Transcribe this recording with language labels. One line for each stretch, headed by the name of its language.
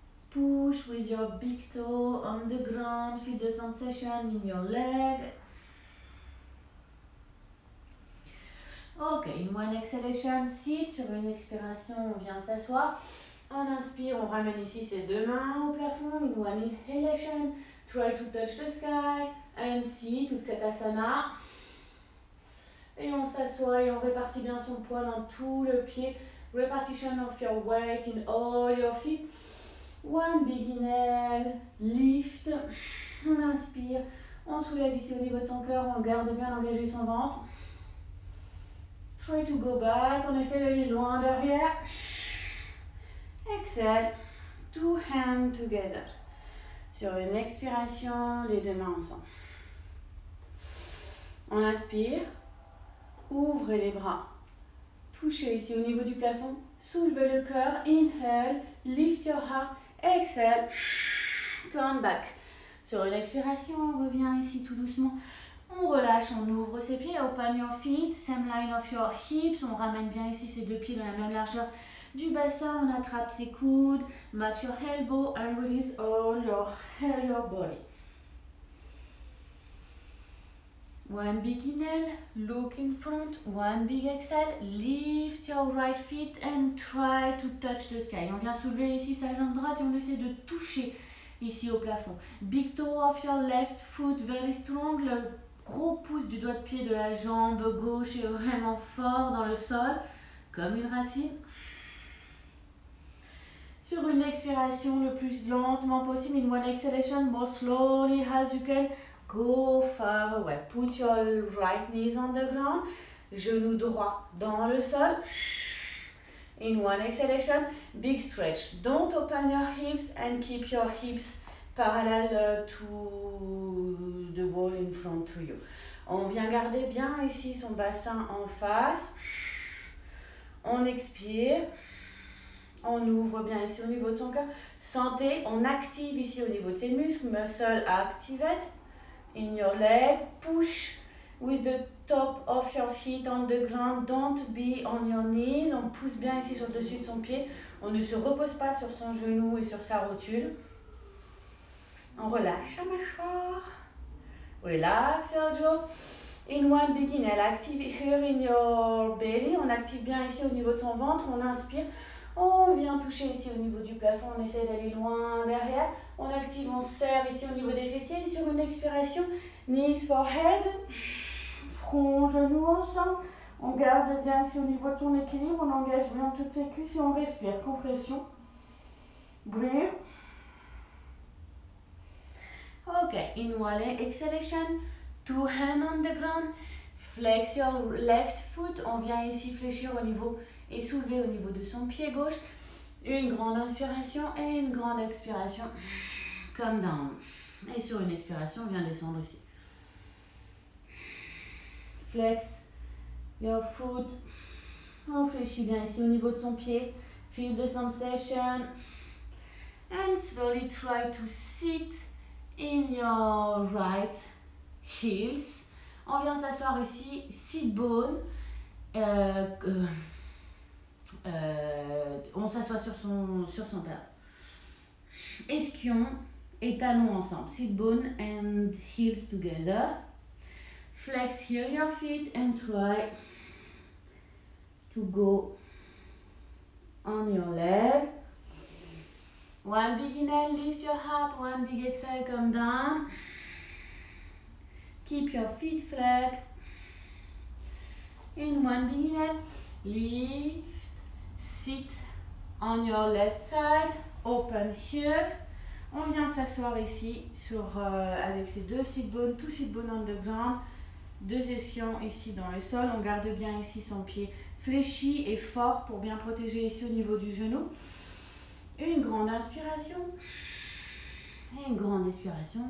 English: Push with your big toe on the ground. Feel the sensation in your leg. Ok, in one exhalation, sit.
French: Sur une expiration, on vient s'asseoir. On inspire, on ramène ici ses deux mains au plafond.
English: In one inhalation, try to touch the sky. And sit, Utkatasana.
French: Et on s'assoit et on répartit bien son poids dans tout le pied.
English: Repartition of your weight in all your feet. One big inhale, lift.
French: On inspire, on soulève ici au niveau de son cœur, on garde bien engagé son ventre.
English: Try to go back,
French: on essaie d'aller loin derrière.
English: Exhale, two hands together.
French: Sur une expiration, les deux mains ensemble. On inspire, ouvrez les bras. Touchez ici au niveau du plafond, soulevez le cœur.
English: Inhale, lift your heart. Exhale, come back.
French: Sur une expiration, on revient ici tout doucement. On relâche, on ouvre ses pieds.
English: Open your feet, same line of your hips.
French: On ramène bien ici ses deux pieds dans la même largeur du bassin. On attrape ses coudes.
English: Match your elbow and release all your body. One big inhale, look in front. One big exhale, lift your right feet and try to touch the sky.
French: On vient soulever ici sa jambe droite et on essaie de toucher ici au plafond.
English: Big toe of your left foot, very strong.
French: Le gros pouce du doigt de pied de la jambe gauche est vraiment fort dans le sol, comme une racine. Sur une expiration, le plus lentement possible.
English: In one exhalation, more slowly as you can. Go far away. Put your right knees on the ground.
French: Genou droit dans le sol.
English: In one exhalation, big stretch. Don't open your hips and keep your hips parallel to the wall in front to you.
French: On vient garder bien ici son bassin en face. On expire. On ouvre bien ici au niveau de son cœur. Sentez, on active ici au niveau de ses muscles.
English: Muscle activate. In your leg, push with the top of your feet on the ground. Don't be on your knees.
French: On pousse bien ici sur le dessus de son pied. On ne se repose pas sur son genou et sur sa rotule. On relâche sa mâchoire.
English: Relax your jaw. In one big inhale, active here in your belly.
French: On active bien ici au niveau de son ventre. On inspire. On vient toucher ici au niveau du plafond, on essaie d'aller loin derrière. On active, on serre ici au niveau des fessiers. Et sur une expiration,
English: knees, forehead, front,
French: genoux ensemble. On garde bien ici au niveau de son équilibre. On engage bien toutes ses cuisses et on respire.
English: Compression. Breathe. Ok, in one exhalation, two hands on the ground. Flex your left foot.
French: On vient ici fléchir au niveau et soulever au niveau de son pied gauche. Une grande inspiration et une grande expiration.
English: Come down.
French: Et sur une expiration, on vient descendre ici.
English: Flex your foot.
French: On fléchit bien ici au niveau de son pied.
English: Feel the sensation. And slowly try to sit in your right heels.
French: On vient s'asseoir ici, sit bone. On s'assoit sur son talon. Ischion et talons ensemble.
English: Sit bone and heels together. Flex here your feet and try to go on your leg. One big inhale, lift your heart. One big exhale, come down. Keep your feet flexed. In one big inhale, lift. Sit on your left side, open here.
French: On vient s'asseoir ici avec ces deux sit bones,
English: two sit bones on the ground,
French: deux ischions ici dans le sol. On garde bien ici son pied fléchi et fort pour bien protéger ici au niveau du genou. Une grande inspiration et une grande expiration.